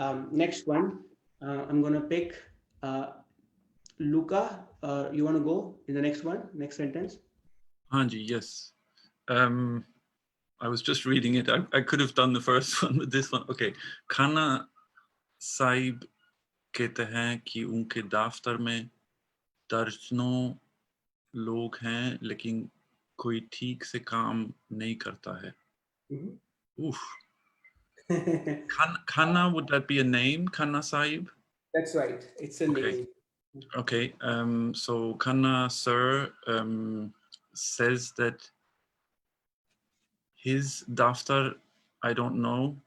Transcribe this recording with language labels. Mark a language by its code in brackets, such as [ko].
[en] Next one, I'm going to pick Luca. You want to go in the next one, next sentence? Hanji, yes. I was just reading it. I could have done the first one, but this one, okay. [hi] Khana Saib कहते हैं कि उनके दफ्तर में दर्जनों लोग हैं, लेकिन कोई ठीक से काम नहीं करता है. Oof. [en] Khana, would that be a name? Khana Saib? That's right. It's a name. Okay. So Khana sir says that his daftar, I don't know.